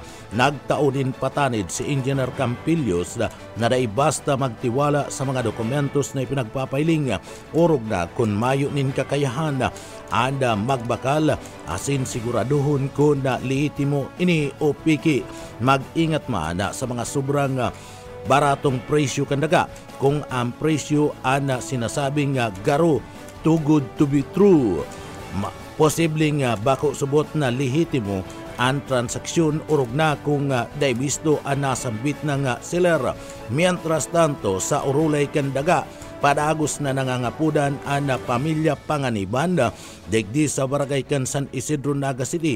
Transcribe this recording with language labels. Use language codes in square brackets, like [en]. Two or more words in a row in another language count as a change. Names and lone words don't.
[bik] Nagtao din patanid si Engineer Campillos na dai basta magtiwala sa mga dokumentos na ipinagpapailing urog na kung mayo nin kakayahan anda magbakal asin siguraduhon kung na liitimo ini o piki. Mag-ingat man sa mga sobrang baratong presyo kandaga kung ang presyo ana sinasabing garo, [en] too good to be true. [bik] Posibleng bako subot na lehitimo ang transaksyon urog na kung daibisto ang nasambit ng seller. Mientras tanto sa urulay kandaga, padagos na nangangapudan ang pamilya Panganiban digdi sa barangay kan San Isidro, Naga City.